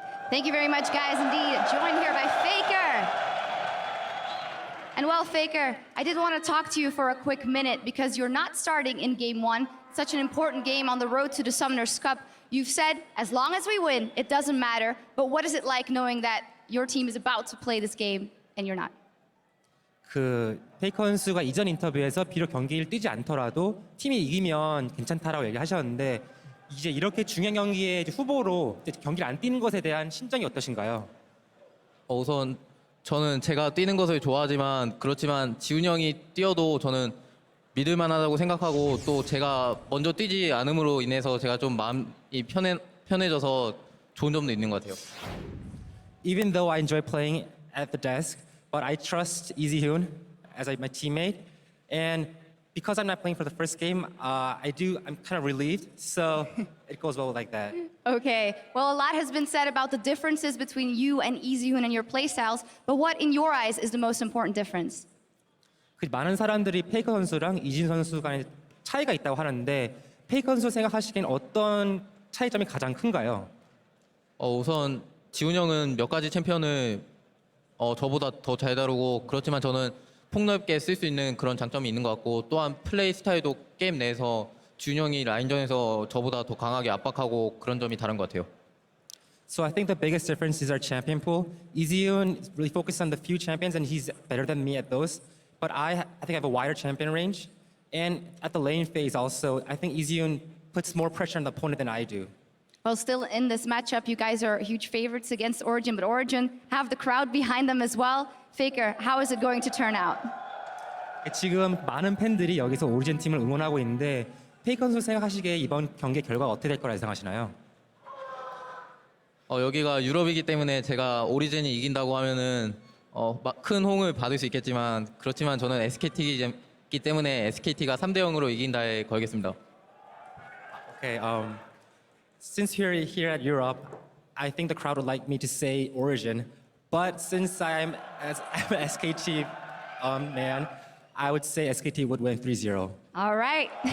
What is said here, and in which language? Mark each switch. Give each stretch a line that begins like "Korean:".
English: Thank you very much, guys. Indeed, joined here by Faker. And well, Faker, I did want to talk to you for a quick minute because you're not starting in Game 1, such an important game on the road to the Summoners Cup. You've said, as long as we win, it doesn't matter. But what is it like knowing that your team is about to play this game and you're not?
Korean: 페이커 선수가 이전 인터뷰에서 비록 경기를 뛰지 않더라도 팀이 이기면 괜찮다라고 얘기하셨는데 이제 이렇게 중요한 경기에 후보로 경기를 안 뛰는 것에 대한 심정이 어떠신가요? 우선 저는 제가 뛰는 것을 좋아하지만 그렇지만 지훈이 형이 뛰어도 저는 믿을 만하다고 생각하고 또 제가 먼저 뛰지 않음으로 인해서 제가 좀 마음이 편해져서 좋은 점도 있는 것 같아요.
English: Even though I enjoy playing at the desk, but I trust Easyhoon as my teammate, and because I'm not playing for the first game, I'm kind of relieved, so it goes well like that. Okay, well, a lot has been said about the differences between you and Easyhoon and your playstyles, but what, in your eyes, is the most important difference?
Korean: 많은 사람들이 페이커 선수랑 이진 선수 간의 차이가 있다고 하는데 페이커 선수 생각하시기엔 어떤 차이점이 가장 큰가요? 우선 지훈 형은 몇 가지 챔피언을 저보다 더 잘 다루고 그렇지만 저는 폭넓게 쓸 수 있는 그런 장점이 있는 것 같고 또한 플레이 스타일도 게임 내에서 지훈 형이 라인전에서 저보다 더 강하게 압박하고 그런 점이 다른 것 같아요.
English: So I think the biggest difference is our champion pool. Easyhoon is really focused on the few champions and he's better than me at those. But I think I have a wider champion range. And at the lane phase also, I think Easyhoon puts more pressure on the opponent than I do. Well, still in this matchup, you guys are huge favorites against Origen, but Origen have the crowd behind them as well. Faker, how is it going to turn out?
Korean: 지금 많은 팬들이 여기서 오리진 팀을 응원하고 있는데 페이커 선수 생각하시기에 이번 경기 결과가 어떻게 될 거라 예상하시나요? 여기가 유럽이기 때문에 제가 오리진이 이긴다고 하면은 큰 호응을 받을 수 있겠지만 그렇지만 저는 SKT이기 때문에 SKT가 3대0으로 이긴다에 걸겠습니다.
English: Okay, since we're here at Europe, I think the crowd would like me to say Origen, but since I'm an SKT man, I would say SKT would win 3-0. All right.